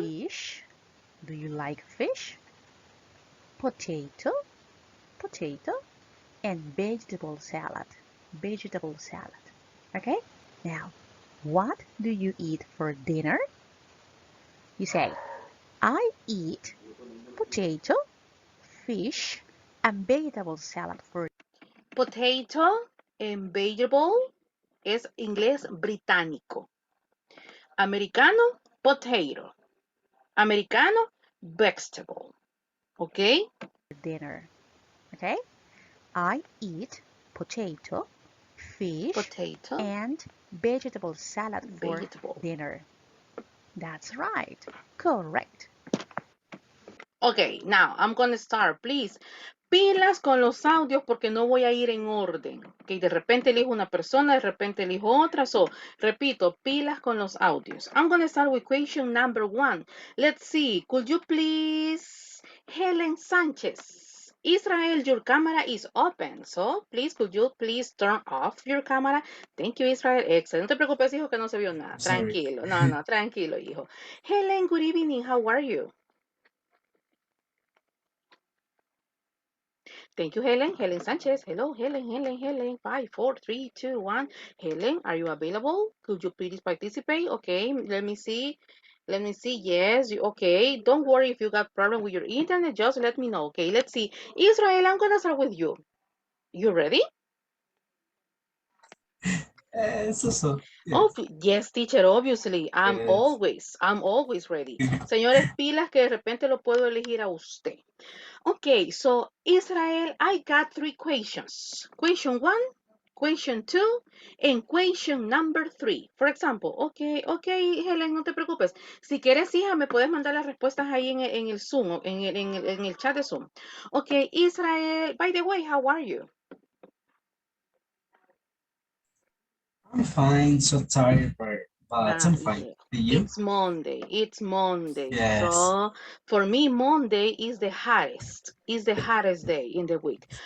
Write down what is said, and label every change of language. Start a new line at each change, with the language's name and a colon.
English: Fish. Do you like fish? Potato, potato, and vegetable salad. Vegetable salad. Okay? Now, what do you eat for dinner? You say, I eat potato, fish, and vegetable salad for
Spanish: Potato and vegetable es inglés británico. Americano, potato. Americano, vegetable. Okay?
English: dinner. Okay? I eat potato, fish, potato, and vegetable salad for vegetable. dinner. That's right. Correct. Okay, now I'm gonna start.
Spanish: Please, pilas con los audios porque no voy a ir en orden. Okay, de repente elijo una persona, de repente elijo otra. So, repito, pilas con los audios.
English: I'm gonna start with question number 1. Let's see. Could you please, Helen Sanchez? Israel, your camera is open. So, please, could you please turn off your camera? Thank you, Israel. Excellent.
Spanish: No te preocupes, hijo, que no se vio nada.
English: Sorry.
Spanish: Tranquilo. No, tranquilo, hijo.
English: Helen, good evening. How are you? Thank you, Helen. Helen Sanchez. Hello, Helen. 5, 4, 3, 2, 1. Helen, are you available? Could you please participate? Okay, let me see. Yes, okay. Don't worry if you got problem with your internet. Just let me know. Okay, let's see. Israel, I'm gonna start with you. You ready? So, Oh, yes. yes, teacher, obviously. Yes. I'm always ready.
Spanish: Señores, pilas que de repente lo puedo elegir a usted.
English: Okay, so Israel, I got 3 questions. Question 1, question 2, and question number 3. For example, okay, Helen,
Spanish: no te preocupes. Si quieres, hija, me puedes mandar las respuestas ahí en el Zoom, en el chat de Zoom.
English: Okay, Israel, by the way, how are you? I'm fine, so tired, but I'm fine. Yeah. And you? It's Monday. Yes. So for me, Monday is the hottest day in the week.